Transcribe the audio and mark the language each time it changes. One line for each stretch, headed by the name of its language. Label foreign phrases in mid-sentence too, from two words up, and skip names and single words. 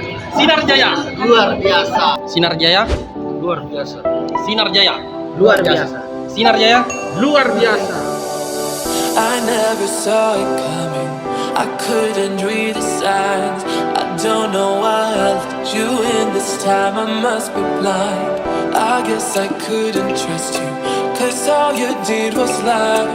Indonesian: Sinar Jaya. Luar biasa. Sinar Jaya. Luar biasa. Sinar Jaya. Luar biasa. Sinar Jaya. Luar biasa.
English: I never saw it coming. I couldn't read the signs. I don't know why I let you in this time. I must be blind. I guess I couldn't trust you, 'cause all you did was lie.